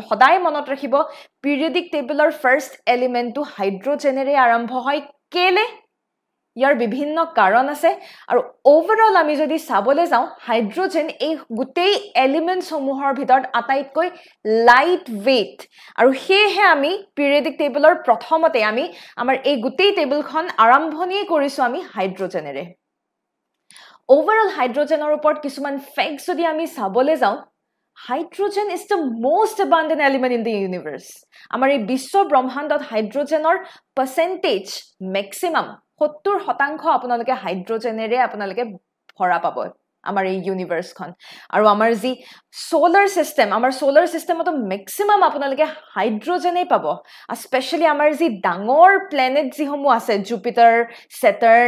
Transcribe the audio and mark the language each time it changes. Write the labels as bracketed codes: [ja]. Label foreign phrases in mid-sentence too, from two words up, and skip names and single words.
[as] সদায় মনত ৰাখিব [en] periodic table first element [as] হাইড্ৰোজেনেৰে আৰম্ভ হয় কেলে ইয়াৰ বিভিন্ন কাৰণ আছে আৰু ওভাৰঅল আমি যদি চাবলৈ যাও হাইড্ৰোজেন এই গুটেই এলিমেন্টস সমূহৰ ভিতৰত আটাইতকৈ [en] light weight [as] আৰু হেহে আমি [en] periodic table [as] প্ৰথমতে আমি আমাৰ এই গুটেই টেবলখন আৰম্ভণি কৰিছো আমি হাইড্ৰোজেনেৰে ওভাৰঅল হাইড্ৰোজেনৰ ওপৰত কিছুমান ফেক্টস যদি আমি চাবলৈ যাও [en] hydrogen is the most abundant element in the universe [as] আমাৰ এই বিশ্ব ব্ৰহ্মাণ্ডত হাইড্ৰোজেনৰ [en] percentage maximum [as] 70% আপোনালোকে হাইড্ৰোজেনেৰে আপোনালোকে ভৰা পাব আমাৰ এই ইউনিভাৰ্স খন আৰু আমাৰ যি [en] solar system [as] ম্যাক্সিমাম আপোনালোকে হাইড্ৰোজেনেই পাব স্পেশালি আমাৰ যি ডাঙৰ প্ল্যানেট যি সমূহ আছে জুপিটাৰ স্যাটাৰ্ন